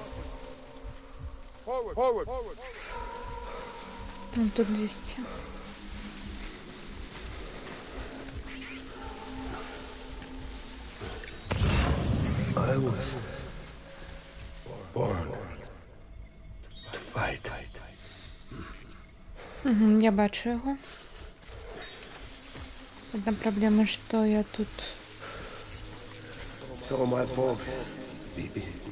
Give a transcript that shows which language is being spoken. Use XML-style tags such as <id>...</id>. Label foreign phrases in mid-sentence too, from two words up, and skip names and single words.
<en>Forward.</en> <ru>Вон тут 200.</ru> <en>I was born to fight.</en> <uk>Угу, я бачу його. Одна проблема, що я тут...</uk> <en>It's all my fault, BB.</en>